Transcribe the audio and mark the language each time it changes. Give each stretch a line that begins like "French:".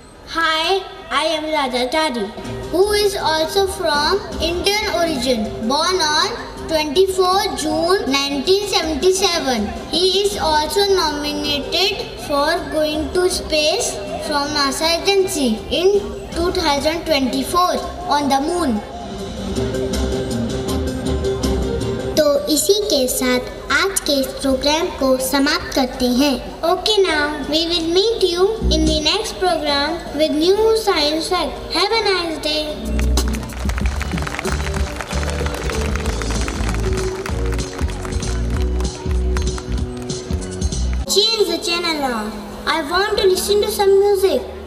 English: Hi, I am Raja Chari, who is also from Indian origin, born on 24 June 1977. He is also nominated for going to space from NASA agency in 2024 on the moon.
Hindi: तो इसी के साथ आज के इस programme को समाप्त करते हैं।
English: Okay, now we will meet you in the next program with new science fact. Have a nice day. Change the channel now. I want to listen to some music.